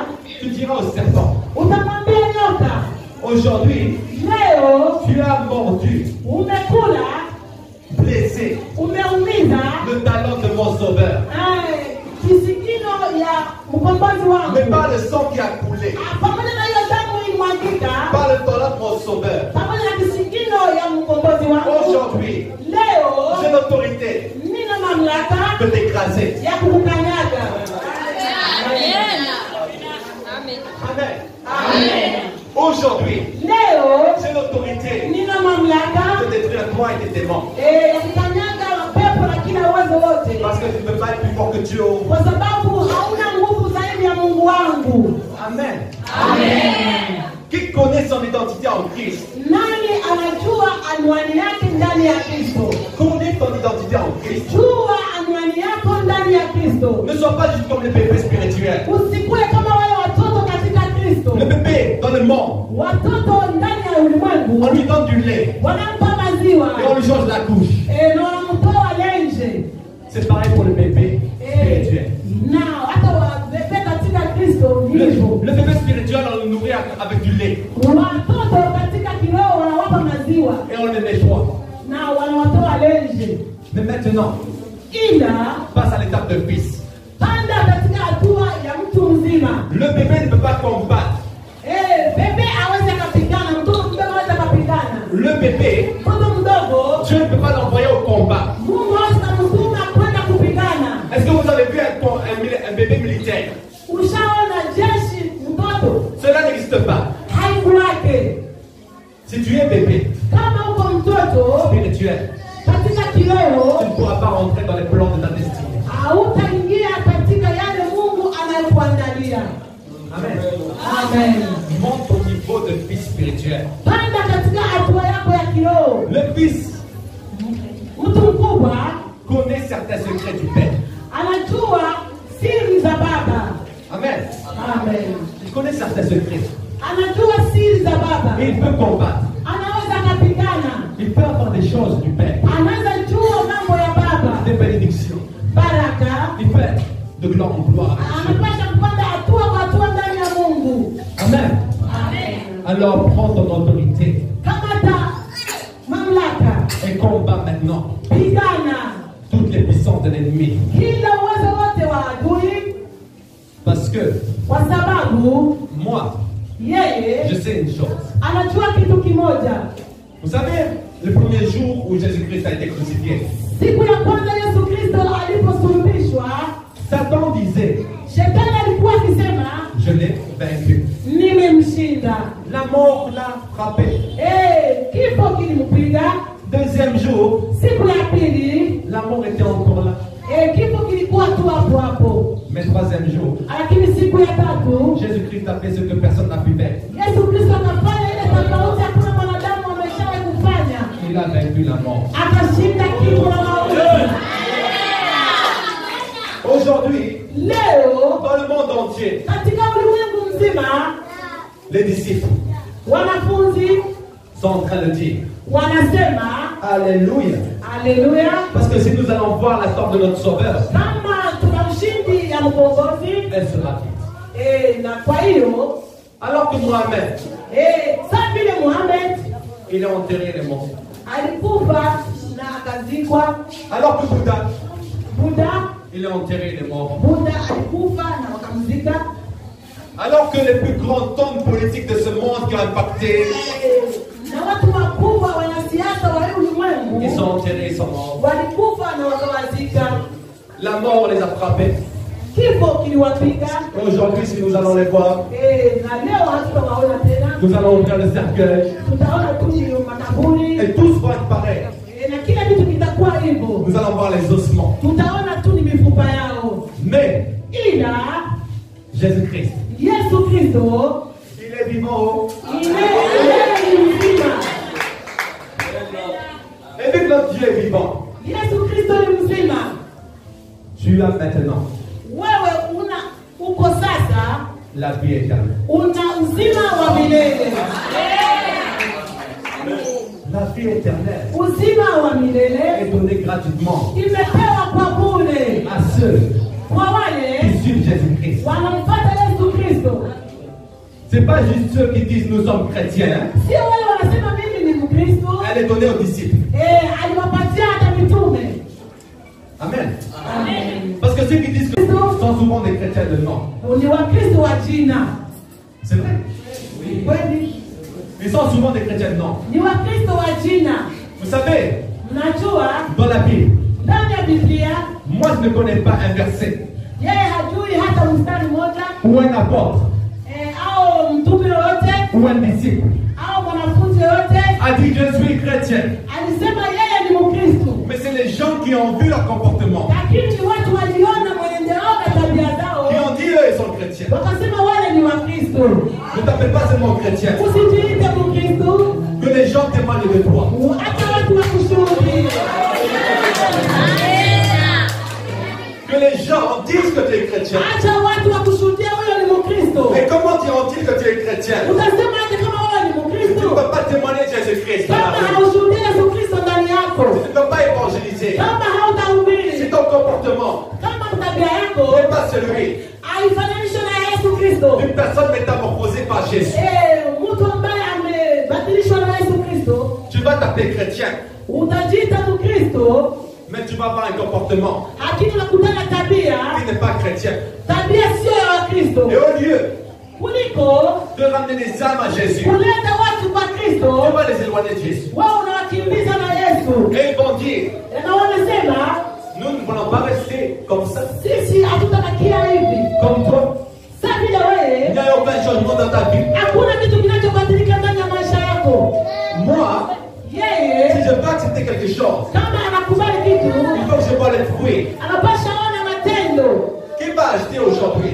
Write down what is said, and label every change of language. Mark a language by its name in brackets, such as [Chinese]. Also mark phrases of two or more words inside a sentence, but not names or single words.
[French] tu diras au serpent, [Swahili] utamwambia nyoka, [French] aujourd'hui, [Swahili] leo [French] tu as mordu, [Swahili] umekula, [French] blessé [Swahili] umeumiza [French] le talon de mon sauveur. [Swahili] kisikino ya mkombozi [French] Mais [Swahili] wangu. [French] pas le sang qui a coulé, [Swahili] Pamoja na hiyo damu ilimwagika, [French] pas le talon de mon sauveur. [Swahili] pamoja na kisikino ya mkombozi wangu. [French] Aujourd'hui, [Swahili] Leo [French] j'ai l'autorité [Swahili] nina mamlaka [French] de t'écraser. [Swahili] ya kukukanyaga. Amen. [French] Aujourd'hui, [Swahili] Leo [French] j'ai l'autorité [Swahili] nina mamlaka [French] de détruire toi et tes démons. [Swahili] ya kukanyaga pepo na kila uwezo wote, [French] Parce que tu ne peux pas être plus fort que Dieu. [Swahili] kwa sababu hauna nguvu zaidi ya Mungu wangu. Amen. Amen. [French] Qui connaît son identité en Christ? [Swahili] Nani anajua anwani yake ndani ya Kristo? [French] Connais ton identité en Christ. [Swahili] Jua anwani yako ndani ya Kristo. [French] Ne sois pas juste comme les bébés spirituels. [Swahili] Usikuwe kama wale watoto katika Kristo. [French] Le bébé dans le monde, [Swahili] Watoto ndani ya ulimwengu [French] on lui donne du lait [Swahili] wanampa maziwa [French] et on lui change la couche. [Swahili] na wanamtoa lenje. [French] C'est pareil pour le bébé spirituel. [Swahili] Na hata wabebe katika Kristo [French] Le [Swahili] ndivyo. [French] bébé spirituel, on le nourrit avec du lait [Swahili] Watoto katika kiroho wanawapa maziwa [French] et on le nettoie. [Swahili] na wanawatoa lenje. [French] Mais maintenant, [Swahili] Ila [French] passe à l'étape de fils. [Swahili] panda katika hatua ya mtu mzima. [French] Le bébé ne peut pas combattre. [Swahili] Bebe aweze akapigana, mtoto mdogo aweze akapigana. [French] Le bébé, [Swahili] Mtoto mdogo [French] Dieu ne peut pas l'envoyer au combat. [Swahili] Mungu aweze kumtuma kwenda kupigana. [French] Est-ce que vous avez vu un bébé militaire? [Swahili] Ushaona jeshi mtoto [French] Cela n'existe pas. [Swahili] haibu wake. [French] Si tu es bébé [Swahili] Kama uko mtoto [French] spirituel, [Swahili] katika [French] tu [Swahili] kiroho, [French] ne pourras pas rentrer dans les plans de ta destinée. [Swahili] hautaingia katika yale Mungu anayokuandalia. Amen. Amen. [French] Monte au niveau de fils spirituel. [Swahili] Panda katika hatua yako ya kiroho. [French] Le fils [Swahili] Mtu mkubwa [French] connaît certains secrets du Père. [Swahili] anajua siri za baba. Amen. Amen. [French] Il connaît certains secrets. [Swahili] Anajua siri za baba. [French] Et il peut combattre. [Swahili] Anaweza akapigana. [French] Il peut avoir des choses du Père. [Swahili] Anaweza jua mambo ya baba. [French] Des bénédictions. [Swahili] Baraka. [French] Il peut être de gloire en gloire. [Swahili] Anapasha kupanda hatua kwa hatua ndani ya Mungu. Amen. Amen. [French] Alors prends ton autorité [Swahili] Kamata mamlaka. [French] et combat maintenant [Swahili] Pigana [French] toutes les puissances de l'ennemi. [Swahili] kila uwezo wote wa adui, [French] Parce que [Swahili] kwa sababu [French] moi, [Swahili] yeye [French] je sais une chose. [Swahili] anajua kitu kimoja. [French] Vous savez, le premier jour où Jésus-Christ a été crucifié, [Swahili] Siku ya kwanza Yesu Kristo aliposulubishwa, [French] Satan disait, [Swahili] shetani alikuwa akisema [French] je l'ai vaincu. [Swahili] nimemshinda. [French] La mort l'a frappé. [Swahili] Kifo kilimpiga. [French] Deuxième jour, [Swahili] Siku ya pili, [French] la mort était encore là. [Swahili] kifo kilikuwa tu hapo hapo. [French] Mais troisième jour, [Swahili] Lakini siku ya tatu [French] Jésus-Christ a fait ce que personne n'a pu faire. [Swahili] Yesu Kristo akafanya ile tofauti hakuna mwanadamu ameshawahi kufanya. [French] Il a vaincu la mort. [Swahili] Akashinda kifo na mauti. [French] Aujourd'hui, [Swahili] Leo [French] dans le monde entier, [Swahili] katika ulimwengu mzima [French] les disciples [Swahili] wanafunzi [French] sont en train de dire [Swahili] wanasema [French] Alléluia. [Swahili] haleluya. [French] Parce que si nous allons voir la sorte de notre Sauveur, [Swahili] Kama tuna ushindi ya mkombozi, [French] elle sera vite. [Swahili] na kwa hiyo [French] Alors que Mohamed, [Swahili] saa vile Muhammad [French] il a enterré les morts. [Swahili] alikufa na akazikwa, [French] Alors que Bouddha, Buddha il a enterré les morts. [Swahili] alikufa na wakamzika. [French] Alors que les plus grands hommes politiques de ce monde qui ont impacté, [Swahili] Na watu wakubwa wanasiasa wa hii ulimwengu [French] ils sont enterrés, ils sont morts. [Swahili] walikufa na wakawazika. [French] La mort les a frappés. [Swahili] Kifo kiliwapiga. [French] Et aujourd'hui, si nous allons les voir, [Swahili] Na leo hatutawaona tena, [French] nous allons ouvrir le cercueil [Swahili] tutaona tu makaburi [French] et tous vont être pareils. [Swahili] na kila kitu kitakuwa hivyo. [French] Nous allons voir les ossements. [Swahili] Tutaona tu ni mifupa yao, [French] Mais [Swahili] ila Jésus-Christ, Yesu Kristo [French] il est vivant. [Swahili] ni mzima. [French] Et vu que notre Dieu est vivant, [Swahili] Yesu Kristo ni mzima. [French] tu as maintenant [Swahili] Wewe uko sasa [French] la vie éternelle. [Swahili] una uzima wa milele. [French] La vie éternelle [Swahili] uzima wa milele [French] est donnée gratuitement [Swahili] imepewa kwa bure [French] à ceux [Swahili] kwa wale [French] qui suivent Jésus-Christ. [Swahili] wanamfuata Yesu Kristo. [French] C'est pas juste ceux qui disent nous sommes chrétiens. [Swahili] Sio wale wanasema mimi ni Mkristo. [French] Elle est donnée aux disciples. [Swahili] Aliwapatia hata mitume. Amen. Amen. [French] Parce que ceux qui disent que sont souvent des chrétiens de nom. [Swahili] Ni Wakristo wa jina. [French] C'est vrai. [Swahili] Oui. Kweli. [French] Ils sont souvent des chrétiens de nom. [Swahili] Ni Wakristo wa jina. [French] Vous savez, [Swahili] Mnajua [French] dans la Bible, [Swahili] ndani ya Biblia [French] moi je ne connais pas un verset [Swahili] yeye hajui hata mstari mmoja [French] ou un apôtre [Swahili] au mtume yoyote [French] ou un disciple [Swahili] au mwanafunzi yoyote [French] a dit je suis chrétien. [Swahili] alisema yeye ni Mkristo. [French] Mais c'est les gens qui ont vu leur comportement, [Swahili] Lakini watu waliona mwenendo wao na tabia zao [French] qui ont dit eux ils sont chrétiens. [Swahili] wakasema wale ni Wakristo. [French] Ne t'appelle pas seulement chrétien. [Swahili] Usijiite Mkristo, [French] Que les gens témoignent de toi. [Swahili] hata watu wakushuhudie. [French] Que les gens disent que tu es chrétien. [Swahili] Acha watu wakushuhudie huyo ni Mkristo. [French] Et comment diront-ils que tu es chrétien? [Swahili] Utasemaje kama wewe ni [French] Tu ne [Swahili] Mkristo [French] peux pas témoigner de Jésus-Christ dans la [Swahili] kama [French] rue. [Swahili] haushuhudie Yesu Kristo ndani yako, [French] Tu ne peux pas évangéliser. [Swahili] kama [French] Si [Swahili] hautahubiri, [French] ton comportement [Swahili] kama tabia yako [French] n'est pas celui [Swahili] haifananishwi na Yesu Kristo, [French] d'une personne métamorphosée par Jésus, [Swahili] mtu ambaye amebadilishwa na Yesu Kristo, [French] tu vas t'appeler chrétien, [Swahili] utajiita Mkristo, [French] mais tu vas avoir un comportement [Swahili] lakini unakutana tabia [French] qui n'est pas chrétien. [Swahili] sio ya Wakristo. [French] Et au lieu [Swahili] Kuliko [French] de ramener les âmes à Jésus, [Swahili] kuleta watu kwa [French] tu [Swahili] Kristo, [French] vas les éloigner de Jésus. [Swahili] wao unawakimbiza na Yesu. [French] Et ils vont dire, [Swahili] Na wanasema [French] nous ne voulons pas rester comme ça, [Swahili] sisi hatutabakia hivi. [French] comme toi. [Swahili] Sasa vile [French] Il n'y [Swahili] wewe [French] a aucun changement dans ta vie. [Swahili] hakuna kitu kinachobadilika ndani ya maisha yako. [French] Moi, si [Swahili] Yeye [French] je veux accepter quelque chose, [Swahili] kama anakubali kitu, [French] il faut que je vois les fruits. [Swahili] anapasha ona matendo. [French] Qui va acheter aujourd'hui